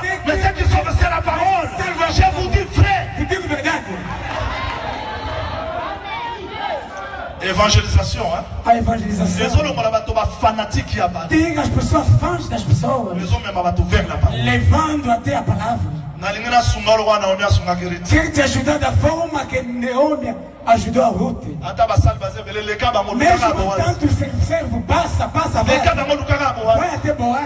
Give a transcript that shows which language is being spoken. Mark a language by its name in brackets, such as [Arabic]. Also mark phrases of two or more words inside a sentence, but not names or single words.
[French] Mais ce qui sauve, c'est la parole. Je vous dis, frère. Évangélisation, hein? [Portuguese] A evangelização. Tem as pessoas fãs das pessoas. Levando até a palavra. Quer te ajudar da forma que Naomi ajudou a Ruth. Mesmo tanto servo passa, vai até Boaz.